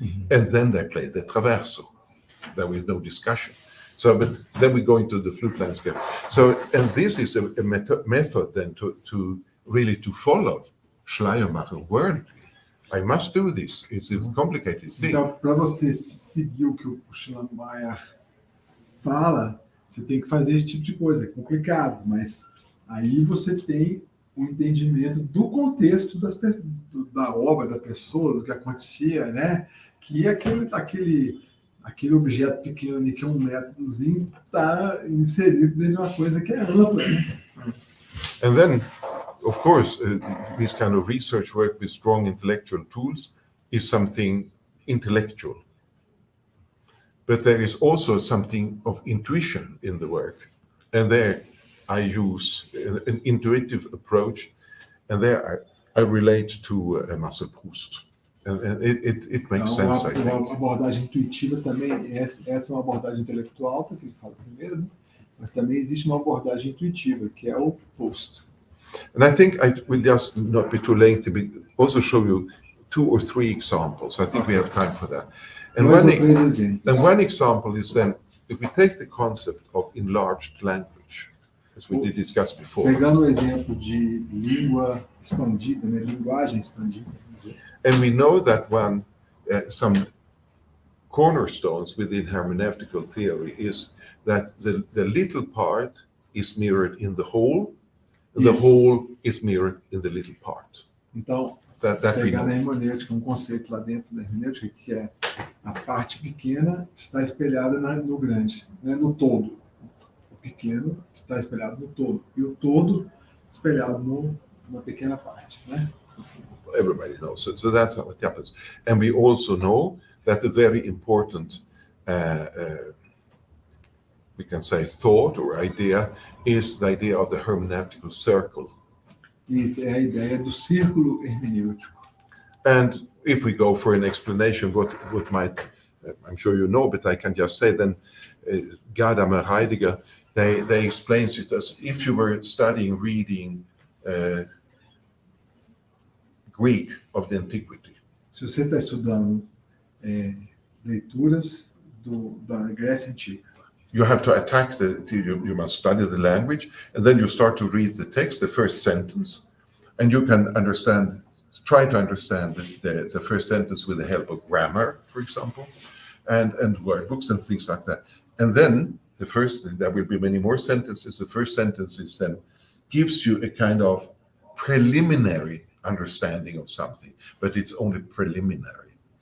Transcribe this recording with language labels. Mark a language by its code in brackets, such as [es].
[en] And then they played the traverso. There was no discussion. So, but then we go into the flute landscape. So, and this is a method then to really to follow Schleiermacher word. I must do this. It's a complicated thing. [pt] Então, para você seguir o que o Schleiermacher fala, você tem que fazer esse tipo de coisa. É complicado, mas aí você tem o entendimento do contexto da obra, da pessoa, do que acontecia, né? Que aquele objeto pequeno ali, que é um métodozinho, está inserido dentro de uma coisa que é ampla, né? [en] And then, of course, this kind of research work with strong intellectual tools is something intellectual. But there is also something of intuition in the work. And there I use an intuitive approach, and there I relate to Marcel Proust. And it makes sense, I think. [pt] A abordagem intuitiva também, essa é uma abordagem intelectual alta, que ele fala primeiro, né? Mas também existe uma abordagem intuitiva, que é o Proust. [en] And I think I will just not be too lengthy, but also show you 2 or 3 examples. I think we have time for that. And one example is then, if we take the concept of enlarged language, as we did discuss before. [pt] Pegando o exemplo de língua expandida, né? Linguagem expandida. [en] And we know that some cornerstones within hermeneutical theory is that the little part is mirrored in the whole, and the whole is mirrored in the little part. [pt] Então, [en] That we [pt] pegar na [en] know. [pt] hermenêutica, um conceito lá dentro da hermenêutica, que é a parte pequena está espelhada no grande, né? No todo. O pequeno está espelhado no todo. E o todo espelhado numa pequena parte, né? [en] Everybody knows. So that's how it happens. And we also know that a very important, we can say, thought or idea is the idea of the hermeneutical circle. [pt] E é a ideia do círculo hermenêutico. [en] And if we go for an explanation, what might, I'm sure you know, but I can just say then, Gadamer Heidegger, they explain it as if you were studying, reading Greek of the antiquity. [pt] Se você está estudando leituras da Grécia Antiga, [en] You have to attack you must study the language, and then you start to read the text, the first sentence, and you can try to understand the first sentence with the help of grammar, for example, and word books and things like that. And then there will be many more sentences. The first sentence then gives you a kind of preliminary understanding of something, but it's only preliminary.